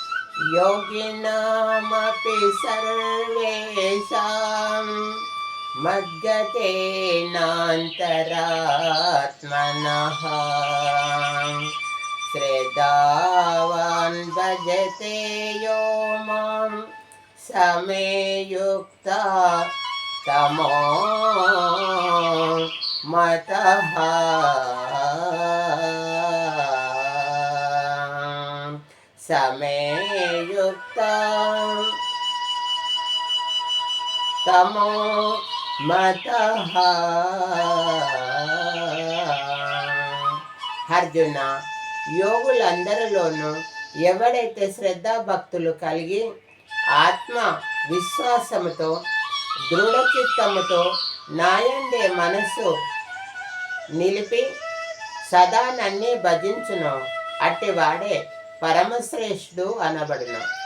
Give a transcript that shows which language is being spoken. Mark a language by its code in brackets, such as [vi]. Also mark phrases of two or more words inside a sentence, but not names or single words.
[sa] योगिनामपि सर्वेषां मद्गतेनान्तरात्मनः श्रद्धावान् भजते यो मां समे युक्ता तमो मतः समे युक्ता तमो मतः। [te] అర్జున, యోగులందరిలోనూ ఎవడైతే శ్రద్ధాభక్తులు కలిగి ఆత్మ విశ్వాసముతో దృఢచిత్తముతో నాయందే మనస్సు నిలిపి సదా నన్నే భజించును అట్టివాడే పరమశ్రేష్ఠుడు అనబడును.